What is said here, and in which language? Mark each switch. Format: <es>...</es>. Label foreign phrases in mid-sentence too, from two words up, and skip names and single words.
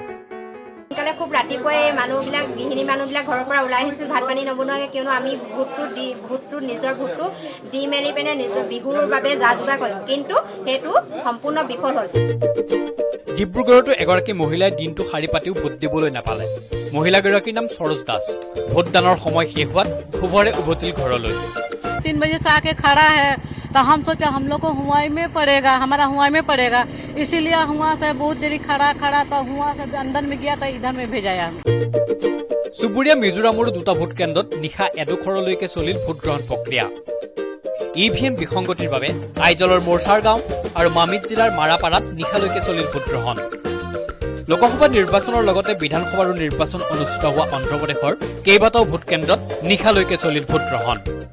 <as>সোনকালে খুব ৰাতিপুৱাই মানুহবিলাক গৃহিণী মানুহবিলাক ঘৰৰ পৰা ওলাই আহিছিল ভাত পানী নবনোৱাকৈ, কিয়নো আমি নিজৰ ভোটটো দি মেলি পিনে নিজৰ বিহুৰ বাবে যা যোগাৰ কৰিম। কিন্তু সেইটো সম্পূৰ্ণ বিফল হ'ল। ডিব্ৰুগড়তো এগৰাকী মহিলাই দিনটো শাৰী পাতিও ভোট দিবলৈ নাপালে। মহিলাগৰাকীৰ নাম সৰোজ দাস। ভোটদানৰ সময় শেষ হোৱাত ক্ষোভৰে উভতিল ঘৰলৈ।</as> <hi>3 बजे से आके खड़ा है तो हम सोचा हम लोग को हुआई में पड़ेगा, हमारा हुआई में पड़ेगा, इसीलिए हुआ से बहुत देरी खड़ा तो हुआ से अंदर में गया तो इधर में भेजाया।</hi> <as>চুবুৰীয়া মিজোৰামৰো 2টা ভোট কেন্দ্ৰত নিশা 1:00লৈকে চলিল ভোটগ্ৰহণ প্ৰক্ৰিয়া। ইভিএম বিসংগতিৰ বাবে আইজলৰ মোৰচাৰ গাঁও আৰু মামিত জিলাৰ মাৰাপাৰাত নিশালৈকে চলিল ভোটগ্ৰহণ। লোকসভা নিৰ্বাচনৰ লগতে বিধানসভাৰো নিৰ্বাচন অনুষ্ঠিত হোৱা অন্ধ্ৰপ্ৰদেশৰ কেইবাটাও ভোট কেন্দ্ৰত নিশালৈকে চলিল ভোটগ্ৰহণ।</as>